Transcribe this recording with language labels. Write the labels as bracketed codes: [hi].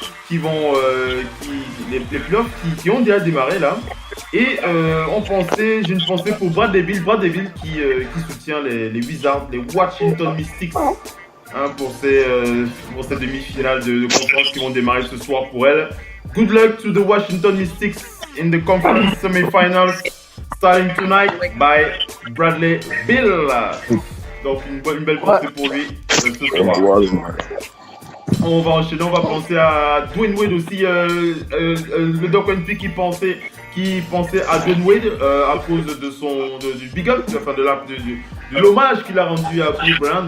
[fr] les playoffs qui ont déjà démarré là. Et j'ai une pensée pour Bradley Beal qui soutient les Wizards, les Washington Mystics, hein, pour cette demi-finale de conférence qui vont démarrer ce soir pour elle. [en] Good luck to the Washington Mystics in the conference semifinals starting tonight by Bradley Beal. [fr] Donc une belle pensée pour lui ce soir. On va enchaîner, on va penser à Dwayne Wade aussi, le Doc NP qui pensait à Dwayne Wade à cause du big up, enfin de l'hommage qu'il a rendu à Kobe Bryant.